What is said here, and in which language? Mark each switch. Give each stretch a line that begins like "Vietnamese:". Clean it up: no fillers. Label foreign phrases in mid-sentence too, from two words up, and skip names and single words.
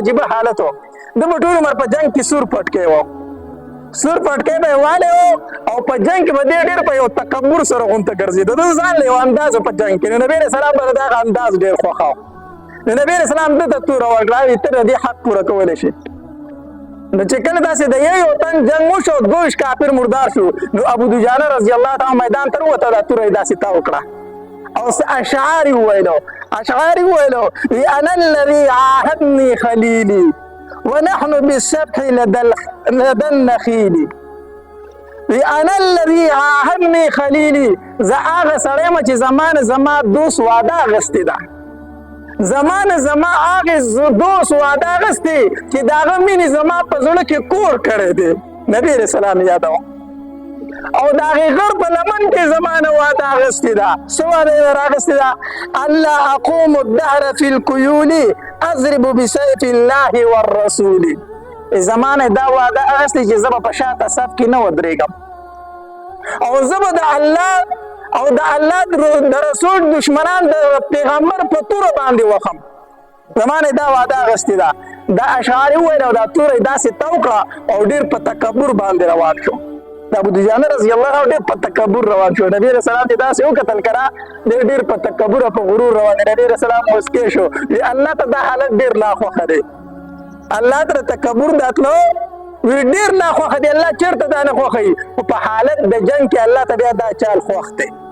Pashto: عجیب حالت و د ټول عمر په جنگ کې سور پټ کې و سور پټکې به والے او په جنگ کې به ډېر په یو تکبر سره غونته ګرځي د ځان له انداز په جنگ کې نبی رسول الله دا انداز ډېر خوښاو نبی رسول الله د تور ورغلاوي تر دې حق پوره کول شي نو چې کله داسې د یو تن جنگ وشو 2 کافر مردار شو نو ابو دجانه
Arabic: رضی الله تعالی
Pashto: میدان تر وته د تور داسې تا وکړه او اشعاری ویلو
Arabic: انا الذي عاهدني خليلي ونحن بالسبح لدى النخيل انا الذي عاهدني خليلي
Pashto: زه هغه سړی یم چې زما دوست وعده اخیستې ده زما هغې دوست وعده اخیستې چې د هغه مینې زما په زړه کې کور کړی دی نبي رسول الله یادوه او د هغې غر په لمن کې زما نه وعده اخیستې ده څه وعده یې رااخیستې ده
Arabic: الله اقوم الدهر في القیول اضرب بسيف الله والرسول
Pashto: زما نه دا وعده اخیستې چې زه به په شاته صف کې نه ودرېږم او زه به د الله او د الله د رسول دشمنان د پیغمبر په توره باندې وخم زما نه دا وعده اخیستې ده دا اشعاري وویل او دا توره یې داسې تو کړه او ډېر په تکبر باندې روان شو د ابو دجانه
Arabic: رضی الله عنه
Pashto: ډېر په تکبر روان شو نبی رسول الله داسې وکتل کړه ډېر په تکبر او په غرور روان نبی رسول الله مسکې شو الله ته دا حالت ډېر ناخوښه دی الله ته تکبر داتلو ډېر ناخوښه دی الله چېرته دا نه خوښوي خو په حالت د جنګ کې الله ته بیا دا چال خوښ دی